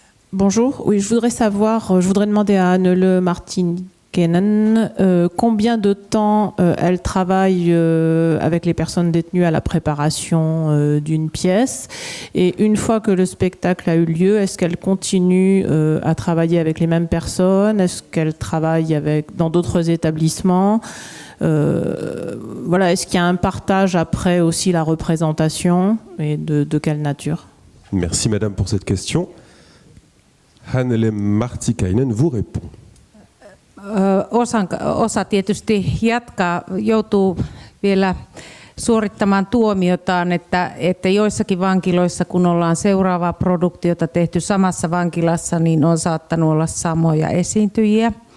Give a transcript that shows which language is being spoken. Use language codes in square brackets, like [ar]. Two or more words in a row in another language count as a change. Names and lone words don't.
[fr] Bonjour, oui, je voudrais demander à Annele Martinen combien de temps elle travaille avec les personnes détenues à la préparation d'une pièce, et une fois que le spectacle a eu lieu, est-ce qu'elle continue à travailler avec les mêmes personnes, est-ce qu'elle travaille dans d'autres établissements, voilà, est-ce qu'il y a un partage après aussi la représentation, et de quelle nature? Merci Madame pour cette question. Annele Martikainen vous répond. [fi] Osa tietysti joutuu vielä suorittamaan tuomiotaan, että joissakin vankiloissa, kun ollaan seuraavaa produktiota tehty samassa vankilassa, niin on saattanut olla samoja esiintyjiä.